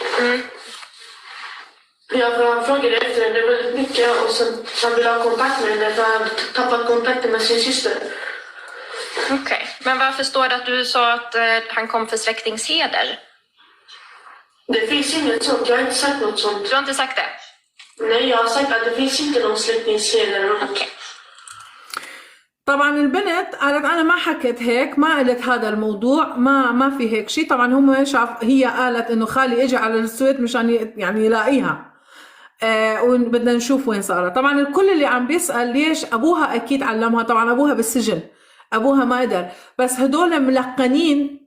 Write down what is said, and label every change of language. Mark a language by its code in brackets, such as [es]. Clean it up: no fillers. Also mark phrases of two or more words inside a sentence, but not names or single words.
[sv] Ja, för han frågade efter henne väldigt mycket och sen han ville ha kontakt med henne för han hade tappat kontakten med sin syster. Okej. Men varför står det att du sa att han kom för släktingsheder? Det finns inget sånt. Jag har inte sagt något sånt. Du har inte sagt det? Nej, jag har sagt att det finns inte någon släktingsheder. Okej. [ar] طبعا البنت قالت انا ما حكيت هيك، ما قلت هذا الموضوع، ما في هيك شيء. طبعا هم شاف، هي قالت انه خالي اجى على السويد مشان يعني يلاقيها، وبدنا نشوف وين صارت. طبعا الكل اللي عم بيسأل ليش ابوها اكيد علمها، طبعا ابوها بالسجن، ابوها ما قدر، بس هدول ملقنين.